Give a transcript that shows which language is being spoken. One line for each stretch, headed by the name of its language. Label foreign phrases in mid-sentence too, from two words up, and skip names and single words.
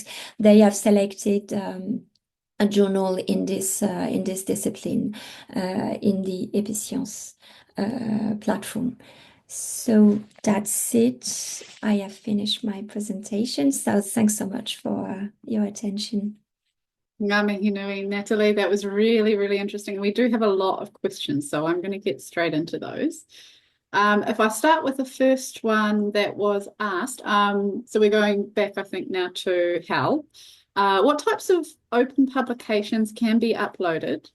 English: They have selected a journal in this discipline in the Episcience platform. So that's it. I have finished my presentation. So thanks so much for your attention.
Māori: Ngā mihi nui,
English: Nathalie, that was really, really interesting. We do have a lot of questions, so I'm going to get straight into those. If I start with the first one that was asked, so we're going back, I think, now to HAL. What types of open publications can be uploaded?